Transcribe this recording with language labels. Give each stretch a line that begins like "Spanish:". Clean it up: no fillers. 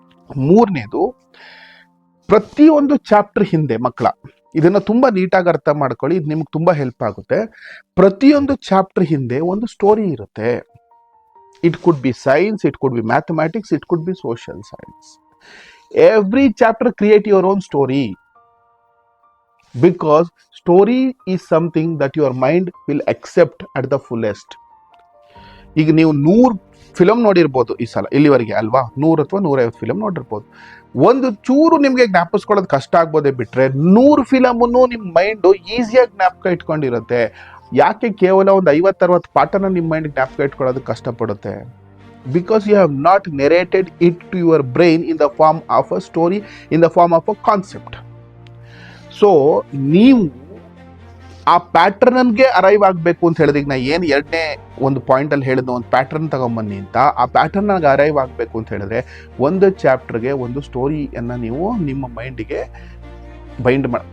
Kannada: ಮೂರನೇದು, ಪ್ರತಿಯೊಂದು ಚಾಪ್ಟರ್ ಹಿಂದೆ ಮಕ್ಕಳ ಇದನ್ನ ತುಂಬಾ ನೀಟಾಗಿ ಅರ್ಥ ಮಾಡ್ಕೊಳ್ಳಿ, ಇದು ನಿಮ್ಗೆ ತುಂಬಾ ಹೆಲ್ಪ್ ಆಗುತ್ತೆ. ಪ್ರತಿಯೊಂದು ಚಾಪ್ಟರ್ ಹಿಂದೆ ಒಂದು ಸ್ಟೋರಿ ಇರುತ್ತೆ.
English: It could be science, it could be mathematics, it could be social science. Every chapter create your own story, because story is something that your mind will accept at the fullest.
Kannada: ಈಗ ನೀವು 100 film ನೋಡಿರ್ಬೋದು ಈ ಸಲ ಇಲ್ಲಿವರೆಗೆ ಅಲ್ವಾ, 100 ಅಥವಾ 150 film ನೋಡಿರ್ಬೋದು. ಒಂದು ಚೂರು ನಿಮಗೆ ಜ್ಞಾಪಿಸ್ಕೊಳ್ಳೋದು ಕಷ್ಟ ಆಗ್ಬೋದೇ ಬಿಟ್ರೆ 100 ಫಿಲಮನ್ನು ನಿಮ್ಮ ಮೈಂಡು ಈಸಿಯಾಗಿ ಜ್ಞಾಪಕ ಇಟ್ಕೊಂಡಿರುತ್ತೆ. ಯಾಕೆ ಕೇವಲ ಒಂದು 50-60 ಪಾಠನ ನಿಮ್ಮ ಮೈಂಡ್ ಜ್ಞಾಪಕ ಇಟ್ಕೊಳ್ಳೋದಕ್ಕೆ ಕಷ್ಟಪಡುತ್ತೆ?
English: Because you have not narrated it to your brain in the form of a story, in the form of a concept.
Kannada: So ನೀವು ಆ ಪ್ಯಾಟರ್ನ್ಗೆ ಅರೈವ್ ಆಗಬೇಕು ಅಂತ ಹೇಳಿದ್ರೆ, ಈಗ ನಾ ಏನು ಎರಡನೇ ಒಂದು ಪಾಯಿಂಟಲ್ಲಿ ಹೇಳಿದ ಒಂದು ಪ್ಯಾಟರ್ನ್ ತಗೊಂಬನ್ನಿ ಅಂತ, ಆ ಪ್ಯಾಟರ್ನ್ಗೆ ಅರೈವ್ ಆಗಬೇಕು ಅಂತ ಹೇಳಿದ್ರೆ ಒಂದು ಚಾಪ್ಟರ್ಗೆ ಒಂದು ಸ್ಟೋರಿಯನ್ನು ನೀವು ನಿಮ್ಮ ಮೈಂಡಿಗೆ ಬೈಂಡ್ ಮಾಡಿ.